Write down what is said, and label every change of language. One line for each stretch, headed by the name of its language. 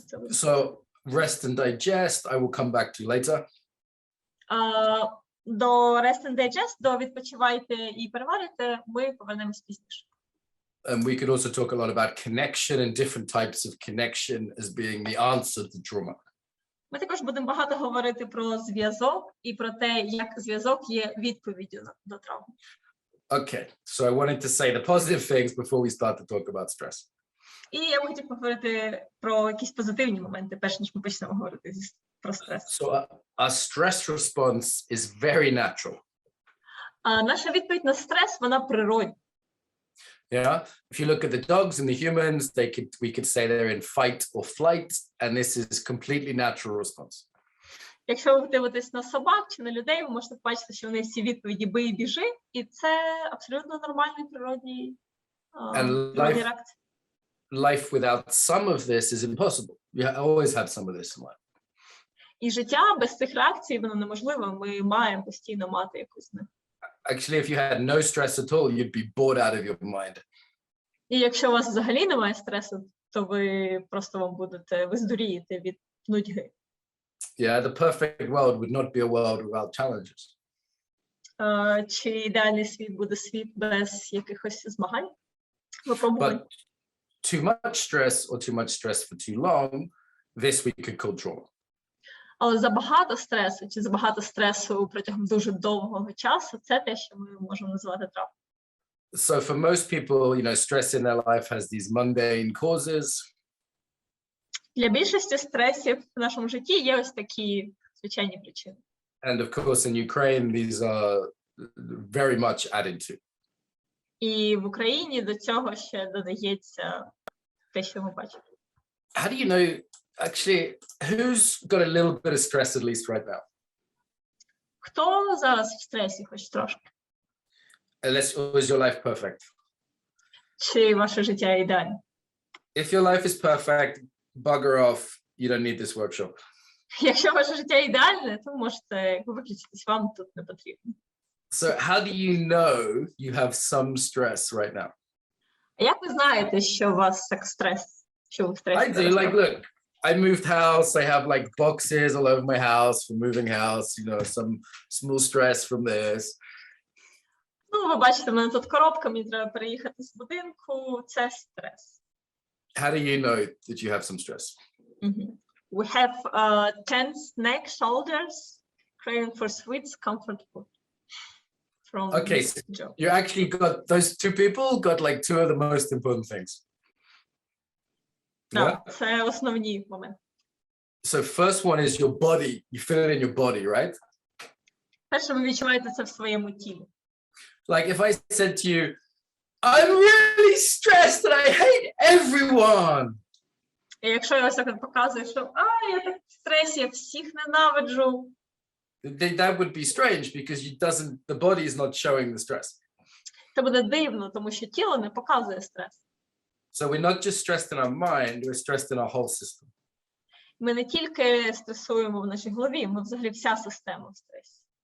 English: So rest and digest, I will come back to later.
Ukrainian: До
English: rest and digest,
Ukrainian: до відпочивайте і переварите, ми повернемось пізніше.
English: And we could also talk a lot about connection and different types of connection as being the answer to trauma.
Ukrainian: Ми також будемо багато говорити про зв'язок і про те, як зв'язок є відповіддю до травми.
English: Okay, so I wanted to say the positive things before we start to talk about stress.
Ukrainian: І я б хотів поговорити про якісь позитивні моменти, перш ніж ми почнемо говорити про стрес.
English: So our stress response is very natural.
Ukrainian: Наша відповідь на стрес, вона природна.
English: Yeah. If you look at the dogs and the humans, we could say they're in fight or flight, and this is completely natural response.
Ukrainian: Якщо ви дивитесь на собак чи на людей, ви можете побачити, що вони всі відповіді бий і біжи, і це абсолютно нормальний природній реакція.
English: Life without some of this is impossible. You always have some of this in life.
Ukrainian: І життя без цих реакцій, воно неможливе. Ми маємо постійно мати якусь з них.
English: Actually, if you had no stress at all, you'd be bored out of your mind.
Ukrainian: І якщо у вас взагалі немає стресу, то ви здурієте від нудьги.
English: Yeah, the perfect world would not be a world without challenges.
Ukrainian: Чи ідеальний світ буде світ без якихось змагань, випробувань?
English: But too much stress or too much stress for too long, this we could call trauma.
Ukrainian: Але забагато стресу чи забагато стресу протягом дуже довгого часу – це те, що ми можемо називати травмою.
English: So for most people, stress in their life has these mundane causes.
Ukrainian: Для більшості стресів в нашому житті є ось такі звичайні причини.
English: And of course, in Ukraine, these are very much added to.
Ukrainian: І в Україні до цього ще додається те, що ми бачимо.
English: How do you know, actually, who's got a little bit of stress at least right now?
Ukrainian: Хто зараз в стресі хоч трошки?
English: Unless, is your life perfect?
Ukrainian: Чи ваше життя ідеальне?
English: If your life is perfect, bugger off, you don't need this workshop.
Ukrainian: Якщо ваше життя ідеальне, то можете виключитись, вам тут не потрібно.
English: So how do you know you have some stress right now?
Ukrainian: А як ви знаєте, що у вас так стрес? Що ви в стресі?
English: I do, like, look, I moved house, I have like boxes all over my house from moving house, some small stress from this.
Ukrainian: Ну, ви бачите, в мене тут коробка, мені треба переїхати з будинку, це стрес.
English: How do you know that you have some stress? We have tense neck, shoulders, craving for sweets, comfort food. Okay, so you actually got, those two people got like two of the most important things.
Ukrainian: Так, це основні моменти.
English: So first one is your body. You feel it in your body, right?
Ukrainian: Перше, ви відчуваєте це в своєму тілі.
English: Like if I said to you, I'm really stressed and I hate everyone.
Ukrainian: І якщо я ось так показую, що я так в стресі, я всіх ненавиджу.
English: That would be strange because the body is not showing the stress.
Ukrainian: Це буде дивно, тому що тіло не показує стрес.
English: So we're not just stressed in our mind, we're stressed in our whole system.
Ukrainian: Ми не тільки стресуємо в нашій голові, ми взагалі вся система в стресі.